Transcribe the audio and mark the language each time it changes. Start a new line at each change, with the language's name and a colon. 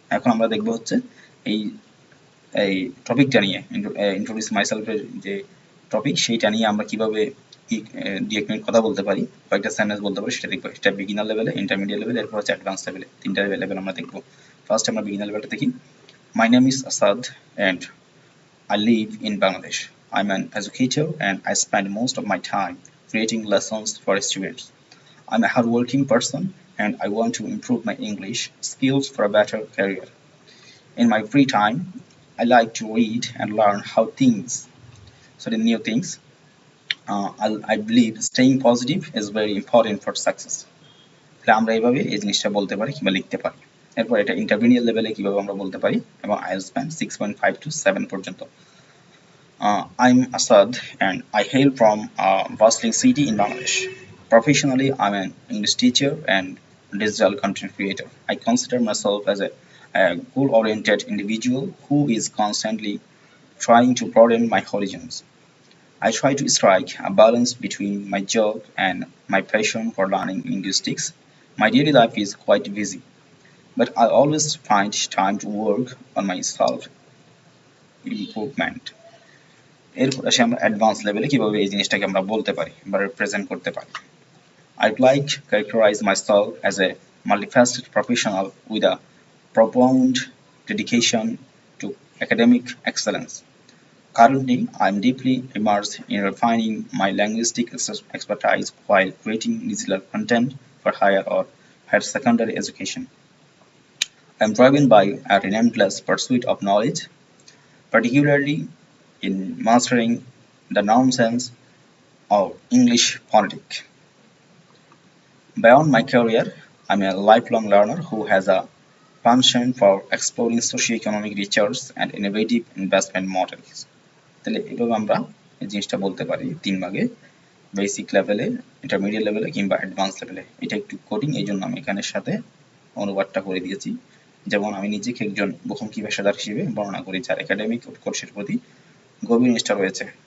Bangla: এখন আমরা দেখব হচ্ছে এই এই টপিকটা নিয়ে, ইন্ট্রোডিউস মাইসেলফের যে টপিক, সেইটা নিয়ে আমরা কিভাবে দু এক মিনিট কথা বলতে পারি, কয়েকটা সেন্টেন্স বলতে পারি, সেটা দেখবো। সেটা বিগিনার লেভেলে, ইন্টারমিডিয়েট লেভেলে, এরপর হচ্ছে অ্যাডভান্স লেভেলে, 3টা লেভেল আমরা দেখবো। ফার্স্ট আমরা বিগিনার লেভেলটা দেখি।
English: My name is Asad and I live in Bangladesh. I'm an educator and I spend most of my time creating lessons for students. I'm a hardworking person and I want to improve my English skills for a better career. In my free time, I like to read and learn how things, so the new things. I believe staying positive is very important for success.
Bangla: তাহলে আমরা এইভাবে এই জিনিসটা বলতে পারি কিংবা লিখতে পারি। এরপর এটা ইন্টারমিডিয়েট লেভেলে কিভাবে আমরা বলতে পারি, এবং আইএলটিএস স্প্যান 6.5 to 7 পর্যন্ত।
English: I'm Asad and I hail from a bustling city in Bangladesh. Professionally, I'm an English teacher and digital content creator. I consider myself as a goal-oriented individual who is constantly trying to broaden my horizons. I try to strike a balance between my job and my passion for learning linguistics. My daily life is quite busy, but I always find time to work on my self-improvement.
Bangla: এরপর আসি আমরা advance লেভেলে কিভাবে এই জিনিসটাকে আমরা বলতে পারি বা রিপ্রেজেন্ট করতে পারি।
English: I'd like to characterize myself as a multifaceted professional with a profound dedication to academic excellence. Currently, I'm deeply immersed in refining my linguistic expertise while creating digital content for higher or higher secondary education. I'm driven by a relentless pursuit of knowledge, particularly in mastering the nonsense of English phonetic. Beyond my career, I'm a lifelong learner who has a passion for exploring socioeconomic research and innovative investment models.
Bangla: তাহলে এভাবে আমরা এই জিনিসটা বলতে পারি 3 ভাগে, basic লেভেলে, intermediate লেভেলে কিংবা অ্যাডভান্স লেভেলে। এটা একটু কোডিং, এই জন্য আমি এখানের সাথে অনুবাদটা করে দিয়েছি। যেমন আমি নিজেকে একজন বহুমুখী পেশাদার হিসেবে বর্ণনা করি যার একাডেমিক কোর্সের প্রতি গভীর নিষ্ঠা রয়েছে।